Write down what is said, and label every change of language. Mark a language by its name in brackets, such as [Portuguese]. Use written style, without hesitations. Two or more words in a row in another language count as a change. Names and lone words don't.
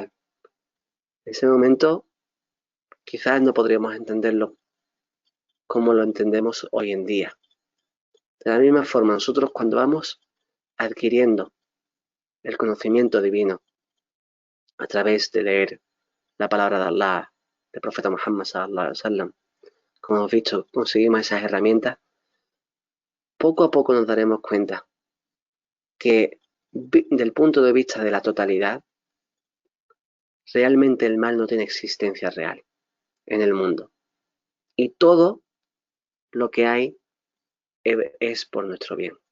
[Spanish] En ese momento quizás no podríamos entenderlo como lo entendemos hoy en día. De la misma forma, nosotros cuando vamos adquiriendo el conocimiento divino a través de leer la palabra de Allah, del profeta Muhammad [Arabic] صلى الله عليه وسلم, [Spanish] como hemos visto, conseguimos esas herramientas, poco a poco nos daremos cuenta que del punto de vista de la totalidad, realmente el mal no tiene existencia real en el mundo. Y todo lo que hay es por nuestro bien.